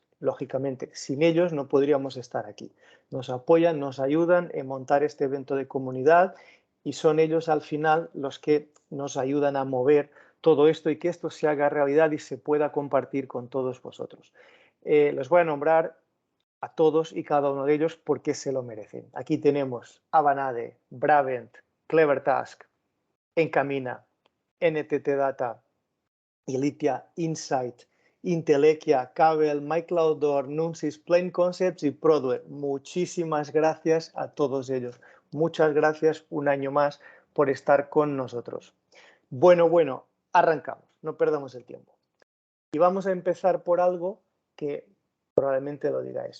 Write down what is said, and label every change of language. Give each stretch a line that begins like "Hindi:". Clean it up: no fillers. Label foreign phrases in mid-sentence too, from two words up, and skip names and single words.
Spanish: Lógicamente, sin ellos no podríamos estar aquí. Nos apoyan, nos ayudan en montar este evento de comunidad y son ellos al final los que nos ayudan a mover todo esto y que esto se haga realidad y se pueda compartir con todos vosotros. Los voy a nombrar a todos y cada uno de ellos porque se lo merecen. Aquí tenemos Avanade, Bravent, Clevertask, Encamina, NTT Data, Ilitia, Insight, Intelequia, Cabel, MyCloudDoor, Numsys, Plain Concepts y Prodware. Muchísimas gracias a todos ellos. Muchas gracias un año más por estar con nosotros. Bueno, arrancamos, no perdamos el tiempo. Y vamos a empezar por algo que probablemente lo digáis.